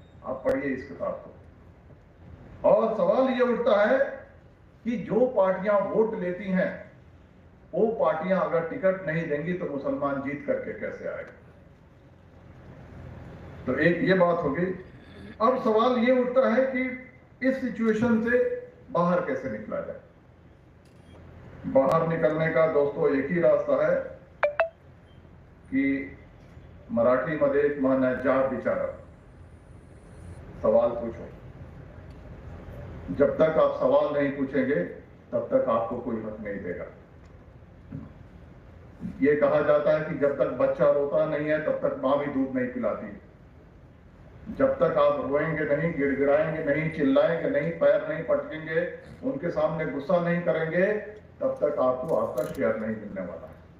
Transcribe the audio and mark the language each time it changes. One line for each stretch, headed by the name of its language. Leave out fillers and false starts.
Hindi: आप पढ़िए इस किताब को। और सवाल ये उठता है कि जो पार्टियां वोट लेती हैं, वो पार्टियां अगर टिकट नहीं देंगी तो मुसलमान जीत करके कैसे आएगा? तो एक ये बात होगी। अब सवाल ये उठता है कि इस सिचुएशन से बाहर कैसे निकला जाए। बाहर निकलने का दोस्तों एक ही रास्ता है कि
Marathi: मराठीमध्ये एक म्हण आहे, जाब विचारा,
Hindi: सवाल पूछो। जब तक आप सवाल नहीं पूछेंगे तब तक आपको कोई हक नहीं देगा। ये कहा जाता है कि जब तक बच्चा रोता नहीं है तब तक मां भी दूध नहीं पिलाती। जब तक आप रोएंगे नहीं, गिड़गिड़ाएंगे नहीं, चिल्लाएंगे नहीं, पैर नहीं पटकेंगे, उनके सामने गुस्सा नहीं करेंगे, तब तक आपको आपका शेयर नहीं मिलने वाला है।